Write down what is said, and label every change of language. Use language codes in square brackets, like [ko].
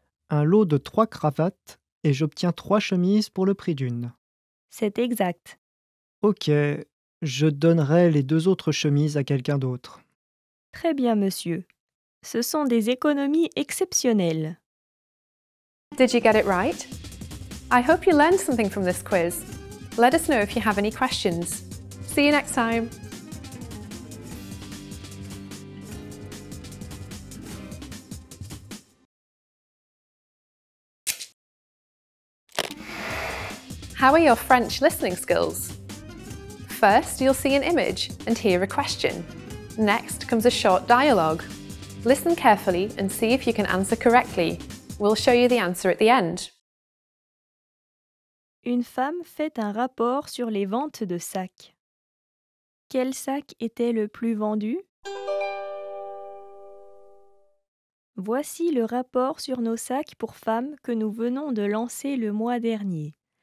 [fr] Un lot de 3 cravates et j'obtiens 3 chemises pour le prix d'une. C'est exact. Ok, je donnerai les 2 autres chemises à quelqu'un d'autre. Très bien, monsieur. Ce sont des économies exceptionnelles. [en] Did you get it right? I hope you learned something from this quiz. Let us know if you have any questions. See you next time. How are your French listening skills? First, you'll see an image and hear a question. Next comes a short dialogue. Listen carefully and see if you can answer correctly. We'll show you the answer at the end. [fr] Une femme fait un rapport sur les ventes de sacs. Quel sac était le plus vendu? Voici le rapport sur nos sacs pour femmes que nous venons de lancer le mois dernier.